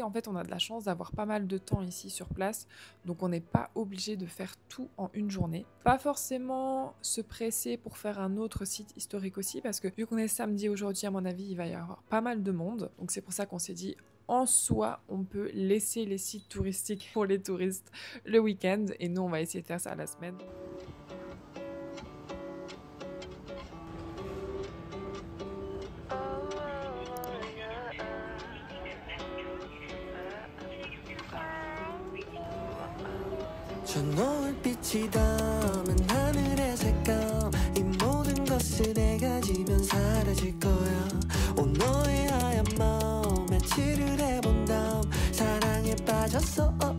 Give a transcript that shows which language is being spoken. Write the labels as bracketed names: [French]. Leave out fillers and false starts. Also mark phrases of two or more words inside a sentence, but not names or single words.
[French] En fait, on a de la chance d'avoir pas mal de temps ici sur place, donc on n'est pas obligé de faire tout en une journée. Pas forcément se presser pour faire un autre site historique aussi, parce que vu qu'on est samedi aujourd'hui, à mon avis, il va y avoir pas mal de monde. Donc c'est pour ça qu'on s'est dit, en soi, on peut laisser les sites touristiques pour les touristes le week-end, et nous, on va essayer de faire ça la semaine. [Korean] 저 노을빛이 담은 하늘의 색감 이 모든 것을 내가 지면 사라질 거야 온 너의 하얀 마음 매치를 해본 다음 사랑에 빠졌어